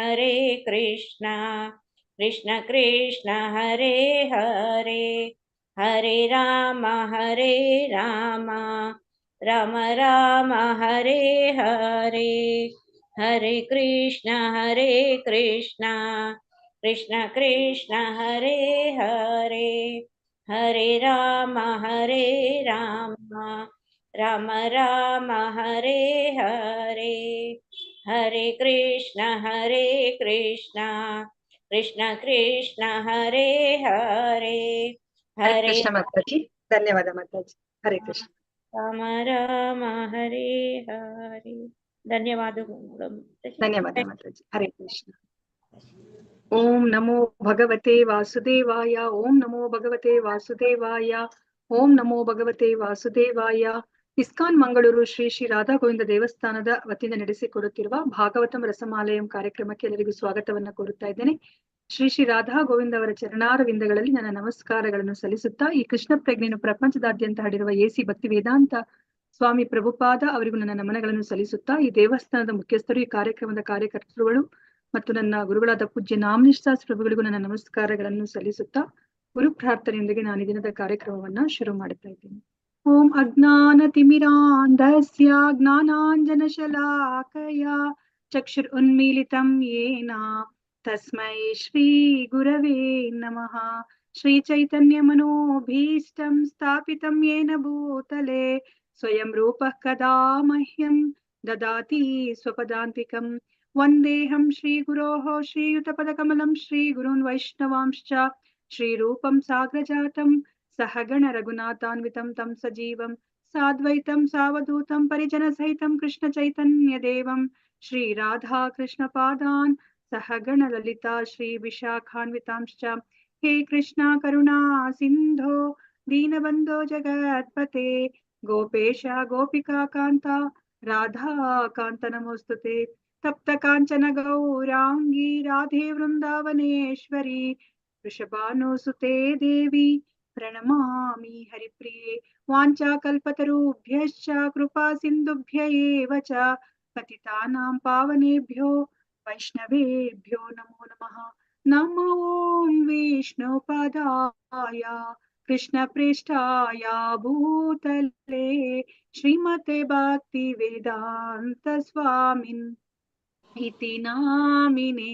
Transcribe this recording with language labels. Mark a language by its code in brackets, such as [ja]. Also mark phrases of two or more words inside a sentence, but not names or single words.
[sa] कृष्ण कृष्ण हरे हरे हरे राम राम राम हरे हरे हरे कृष्ण कृष्ण कृष्ण हरे हरे हरे राम राम राम हरे हरे हरे कृष्ण कृष्ण कृष्ण हरे हरे हरे हरे कृष्ण माताजी, [kn] ಧನ್ಯವಾದ ಮಾತಾಜಿ. [sa] ಹರೇ ಕೃಷ್ಣ. राम राम हरे हरे ಧನ್ಯವಾದಗಳು [kn] ಧನ್ಯವಾದ ಮಾತಾಜಿ. [sa] ಹರೇ ಕೃಷ್ಣ. ಓಂ ನಮೋ ಭಗವತೆ ವಾಸುದೇವಾಯ. ಓಂ ನಮೋ ಭಗವತೆ ವಾಸುದೇವಾಯ. ಓಂ ನಮೋ ಭಗವತೆ ವಾಸುದೇವಾಯ. [kn] ಇಸ್ಕಾನ್ ಮಂಗಳೂರು ಶ್ರೀ ಶ್ರೀ ರಾಧಾ ಗೋವಿಂದ ದೇವಸ್ಥಾನದ ವತಿಯಿಂದ ನಡೆಸಿಕೊಡುತ್ತಿರುವ ಭಾಗವತಂ ರಸಮಾಲಯಂ ಕಾರ್ಯಕ್ರಮಕ್ಕೆ ಎಲ್ಲರಿಗೂ ಸ್ವಾಗತವನ್ನ ಕೋರುತ್ತಾ ಇದ್ದೇನೆ. ಶ್ರೀ ಶ್ರೀ ರಾಧಾ ಗೋವಿಂದ ಅವರ ಚರಣಾರವಿಂದಗಳಲ್ಲಿ ನನ್ನ ನಮಸ್ಕಾರಗಳನ್ನು ಸಲ್ಲಿಸುತ್ತಾ ಈ ಕೃಷ್ಣ ಪ್ರಜ್ಞೆಯನ್ನು ಪ್ರಪಂಚದಾದ್ಯಂತ ಹರಡಿರುವ ಎಸಿ ಭಕ್ತಿ ವೇದಾಂತ ಸ್ವಾಮಿ ಪ್ರಭುಪಾದ ಅವರಿಗೂ ನನ್ನ ನಮನಗಳನ್ನು ಸಲ್ಲಿಸುತ್ತಾ ಈ ದೇವಸ್ಥಾನದ ಮುಖ್ಯಸ್ಥರು, ಈ ಕಾರ್ಯಕ್ರಮದ ಕಾರ್ಯಕರ್ತರುಗಳು ಮತ್ತು ನನ್ನ ಗುರುಗಳಾದ ಪೂಜ್ಯ ನಾಮನಿಷ್ಠಾಸ್ ಪ್ರಭುಗಳಿಗೂ ನನ್ನ ನಮಸ್ಕಾರಗಳನ್ನು ಸಲ್ಲಿಸುತ್ತಾ ಗುರು ಪ್ರಾರ್ಥನೆಯೊಂದಿಗೆ ನಾನು ಈ ದಿನದ ಕಾರ್ಯಕ್ರಮವನ್ನ ಶುರು ಮಾಡುತ್ತಾ ಇದ್ದೇನೆ. [sa] ಓಂ ಅಜ್ಞಾನತಿಮಿರಾಂಧಸ್ಯ ಜ್ಞಾನಾಂಜನಶಲಾಕಯ ಚಕ್ಷುರುನ್ಮೀಲಿತಂ ಯೇನ ತಸ್ಮೈ ಶ್ರೀ ಗುರವೇ ನಮಃ. ಶ್ರೀ ಚೈತನ್ಯ ಮನೋಭೀಷ್ಟಂ ಸ್ಥಾಪಿತಂ ಯೇನ ಭೂತಲೆ ಸ್ವಯಂ ರೂಪಃ ಕದಾ ಮಹ್ಯಂ ದದಾತಿ ಸ್ವಪದಾಂತಿಕಂ. ವಂದೇಹಂ ಶ್ರೀಗುರೋಃ ಶ್ರೀಯುತಪದಕಮಲಂ ಶ್ರೀಗುರುನ್ ವೈಷ್ಣವಾಂಶ್ಚ ಶ್ರೀರೂಪಂ ಸಾಗ್ರಜಾತಂ ಸಹಗಣ ರಘುನಾಥಾನ್ವಿತಂ ತಂ ಸಜೀವಂ ಸಾದ್ವೈತಂ ಸಾವಧೂತಂ ಪರಿಜನಸಹಿತಂ ಕೃಷ್ಣ ಚೈತನ್ಯ ದೇವಂ ಶ್ರೀ ರಾಧಾ ಕೃಷ್ಣ ಪಾದಾನ್ ಸಹಗಣ ಲಲಿತಾ ಶ್ರೀ ವಿಶಾಖಾನ್ವಿತಾಂಶ್ಚ. ಹೇ ಕೃಷ್ಣ ಕರುಣಾ ಸಿಂಧೋ ದೀನಬಂಧೋ ಜಗತ್ಪತೆ ಗೋಪೇಶ ಗೋಪಿಕಾ ಕಾಂತ ರಾಧಾ ಕಾಂತ ನಮೋಸ್ತುತೆ. ತಪ್ತ ಕಾಂಚನ ಗೌರಾಂಗಿ ರಾಧೆ ವೃಂದಾವನೇಶ್ವರಿ वृषभानुसुते देवी प्रणमामि हरिप्रिये। वाञ्छाकल्पतरुभ्यश्च कृपा सिन्धुभ्य एव च पतितानां पावनेभ्यो वैष्णवेभ्यो नमो नमः। नमो विष्णुपदाय कृष्णप्रेष्ठाय भूतले श्रीमते भक्तिवेदान्त स्वामिन् इति नामिने।